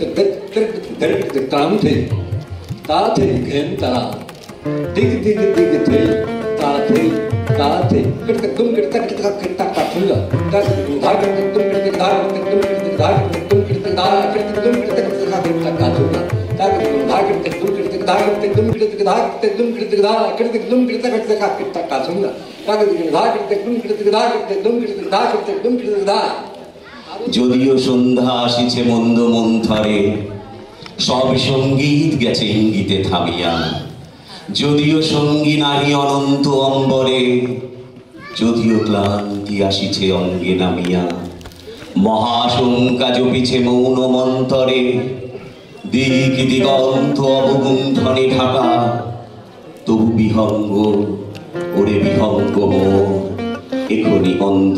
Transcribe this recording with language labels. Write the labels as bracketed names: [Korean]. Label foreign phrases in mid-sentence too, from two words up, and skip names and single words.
[Bangla] দের তাম থে তা থে ঘেন তারা দিগ দিগ দিগ থে তা থে কেটে দুম কেটে তা কেটে তা কাটুঙ্গা তা ধা কেটে দুম কেটে ধা কেটে দুম কেটে ধা কেটে দুম কেটে ধা কেটে দুম কেটে তা কেটে তা কাটুঙ্গা তা কেটে ধা কেটে দুম কেটে ধা केटते दुम केटते धा केटते दुम केटते धा केटते दुम केटते केटते खा केटता काचुंगा ताके धा केटते दुम केटते धा केटते दुम केटते धा केटते दुम केटते धा। যদিও সন্ধ্যা আসিছে মন্দ মন্থরে, সব সঙ্গীত গেছে ইঙ্গিতে থামিয়া, যদিও সঙ্গী নাহি অনন্ত অম্বরে, যদিও ক্লান্তি আসিছে অঙ্গে নামিয়া, মহাশঙ্কা জপিছে মৌন মন্তরে, দিক দিগন্ত অবগুণ্ঠনে ঢাকা, তবু বিহঙ্গ ওরে বিহঙ্গ মোর এখনি অন্ধ।